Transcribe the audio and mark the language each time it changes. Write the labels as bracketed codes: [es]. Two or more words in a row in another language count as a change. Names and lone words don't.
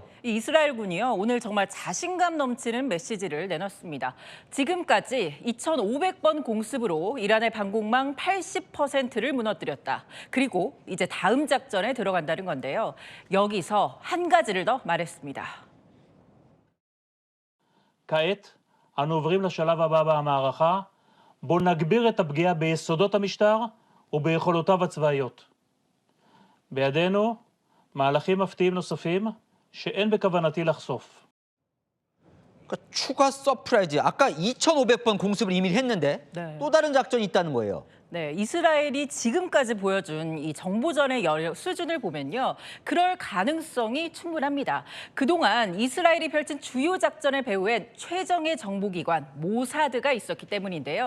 [ko] 이스라엘군이요, 오늘 정말 자신감 넘치는 메시지를 내놨습니다. 지금까지 2,500번 공습으로 이란의 방공망 80%를 무너뜨렸다. 그리고 이제 다음 작전에 들어간다는 건데요. 여기서 한 가지를 더 말했습니다. [he] כעת אנו עוברים לשלב הבא במערכה, בו נגביר את הפגיעה ביסודות המשטר וביכולותיו הצבאיות. בידינו מהלכים מפתיעים נוספים שאין בכוונתי לחשוף. [ko] 그러니까 추가 서프라이즈. 아까 2,500번 공습을 이미 했는데 또 다른 작전이 있다는 거예요. 네, 이스라엘이 지금까지 보여준 이 정보전의 수준을 보면요, 그럴 가능성이 충분합니다. 그동안 이스라엘이 펼친 주요 작전의 배후엔 최정예 정보기관 모사드가 있었기 때문인데요.